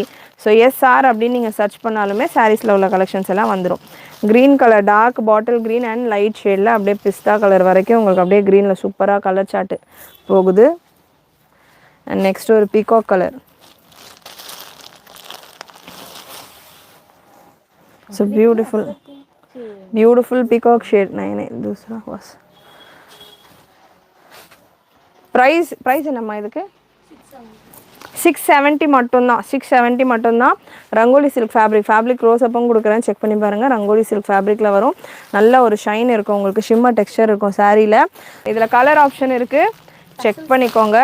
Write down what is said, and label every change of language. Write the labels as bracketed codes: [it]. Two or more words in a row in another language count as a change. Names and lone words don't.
[ta] ஸோ எஸ்ஆர் அப்படின்னு நீங்கள் சர்ச் பண்ணாலுமே சாரீஸில் உள்ள கலெக்ஷன்ஸ் எல்லாம் வந்துடும். க்ரீன் கலர், [en] dark bottle green and light [ta] ஷேடில் அப்படியே பிஸ்தா கலர் வரைக்கும் உங்களுக்கு அப்படியே க்ரீனில் சூப்பராக கலர் சார்ட்டு போகுது. [en] and next [ta] ஒரு [en] peacock colour. so beautiful peacock shade. [hi] नहीं दूसरा बस. प्राइस [ta] என்னம்மா இதுக்கு? 670 மட்டும்தான். 670 மட்டும்தான். ரங்கோலி சில்க் ஃபேப்ரிக் ரோஸ் அப்பவும் கொடுக்குறேன், செக் பண்ணி பாருங்கள். ரங்கோலி சில்க் ஃபேப்ரிக்கில் வரும். நல்ல ஒரு ஷைன் இருக்கும், உங்களுக்கு [en] shimmer texture [ta] இருக்கும் சாரியில். இதில் [en] colour option [ta] இருக்குது, செக் பண்ணிக்கோங்க.